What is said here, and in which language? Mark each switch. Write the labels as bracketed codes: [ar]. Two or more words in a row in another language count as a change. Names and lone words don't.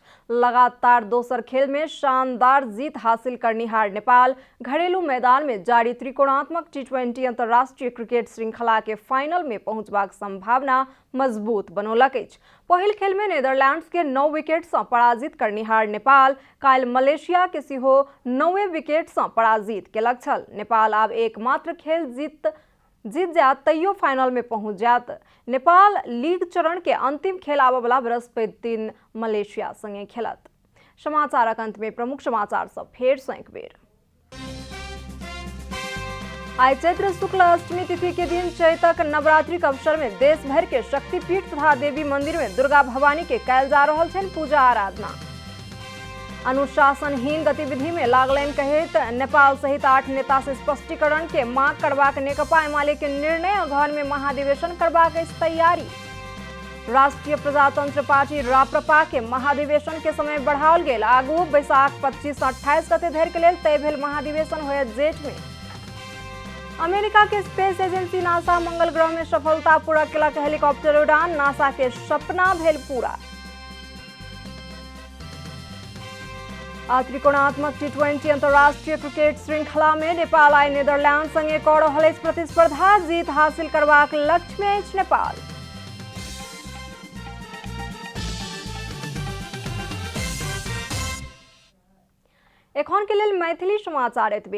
[mai] लगातार दोसर खेल में शानदार जीत हासिल करनिहार नेपाल घरेलू मैदान में जारी त्रिकोणात्मक T20 अंतर्राष्ट्रीय क्रिकेट श्रृंखला के फाइनल में पहुंचबाक संभावना मजबूत बनौलक अछि। पहिल खेल में नेदरलैंड्स के 9 विकेट से पराजित करनिहार नेपाल काल्हि मलेशिया के सेहो 9 विकेट से पराजित केलक छल। नेपाल आब एकमात्र खेल जीत जात तैयो फाइनल में पहुंच जात। नेपाल लीग चरण के अंतिम खेल आबऽ वाला बृहस्पति दिन मलेशिया संगे खेलत। समाचारक अंत में प्रमुख समाचार सब फेर से एक बेर। आई चैत्र शुक्ल अष्टमी तिथि के दिन चैतक नवरात्रि के अवसर में देश भर के शक्तिपीठ तथा देवी मंदिर में दुर्गा भवानी के कयल जा रहल छनि पूजा आराधना। अनुशासनहीन गतिविधि में लागलनि कहैत नेपाल सहित 8 नेता से स्पष्टीकरण के मांग करबाक नेकपा एमाले के निर्णय। घर में महाधिवेशन करबाक अछि तैयारी। राष्ट्रीय प्रजातंत्र पार्टी राप्रपा के महाधिवेशन के समय बढ़ाओल गेल। आगू बैसाख 25 से 28 गते धरि के लेल तय भेल महाधिवेशन होयत जेठ में। अमेरिका के स्पेस एजेंसी नासा मंगल ग्रह में सफलतापूर्वक केलक हेलीकॉप्टर उड़ान। नासा के सपना भेल पूरा। त्रिकोणात्मक T20 अंतर्राष्ट्रीय क्रिकेट श्रृंखला में नेपाल आइ नेदरलैंड संगे कऽ रहल अछि प्रतिस्पर्धा। जीत हासिल करबाक लक्ष्य में अछि नेपाल। एखन के लेल मैथिली समाचार एतबे।